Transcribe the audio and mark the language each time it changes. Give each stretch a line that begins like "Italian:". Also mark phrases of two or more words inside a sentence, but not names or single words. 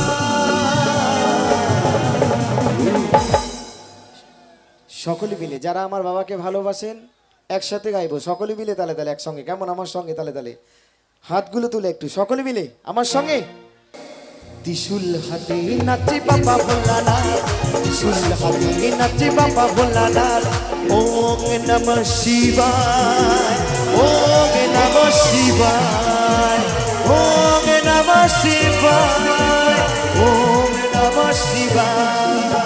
Bangla: সকলে মিলে যারা আমার বাবাকে ভালোবাসেন একসাথে গাইবো, সকলে মিলে তালে তালে একসঙ্গে। কেমন আমার সঙ্গে তালে তালে হাতগুলো তুলে একটু সকলে মিলে আমার সঙ্গে। ত্রিশূল হাতে নাচে বাবা ভোলানাথ, ত্রিশূল হাতে নাচে বাবা ভোলানাথ।
Sanskrit: ওম নমঃ শিবায়, ওম নমঃ শিবায়, ওম নমঃ শিবায়, ওম নমঃ শিবায়।